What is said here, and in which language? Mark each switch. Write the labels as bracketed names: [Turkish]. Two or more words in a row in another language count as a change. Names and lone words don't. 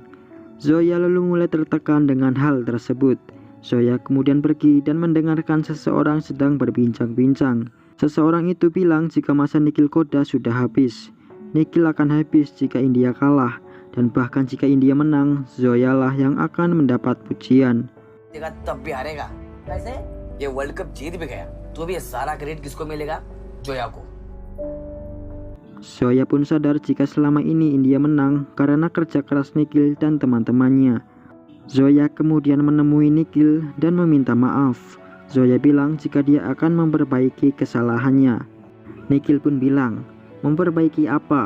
[Indonesian] Zoya lalu mulai tertekan dengan hal tersebut. Zoya kemudian pergi dan mendengarkan seseorang sedang berbincang-bincang. Seseorang itu bilang jika masa Nikhil Koda sudah habis. Nikhil akan habis jika India kalah, dan bahkan jika India menang, Zoya lah yang akan mendapat pujian. [Hindi] तब भी हारेगा कैसे ये वर्ल्ड कप जीत भी गया तो भी ये सारा क्रेडिट किसको मिलेगा जोया को. [Indonesian] Zoya pun sadar jika selama ini India menang karena kerja keras Nikhil dan teman-temannya. Zoya kemudian menemui Nikhil dan meminta maaf. Zoya bilang jika dia akan memperbaiki kesalahannya. Nikhil pun bilang, "Memperbaiki apa?